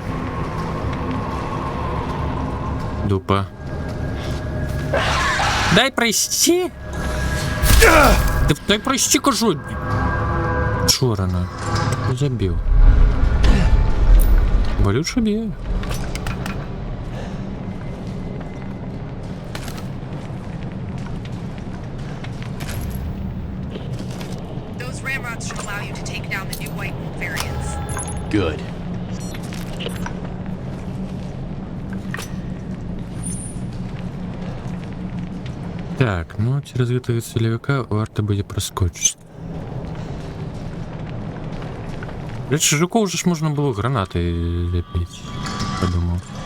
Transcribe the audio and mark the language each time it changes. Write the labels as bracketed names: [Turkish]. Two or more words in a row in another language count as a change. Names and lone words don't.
[Ukrainian] Дупа. Дай пройти. Дай пройти, кажу. Чорна. Забив. Болюче б'є. [English] Those ramrods should allow you to take down the new white wolf variants. Good. [Belarusian] Так, ну через гэтага целевика варта будзе праскочыць. Рэчы, жукоў уже ж можна было гранаты ляпіць, падумаў.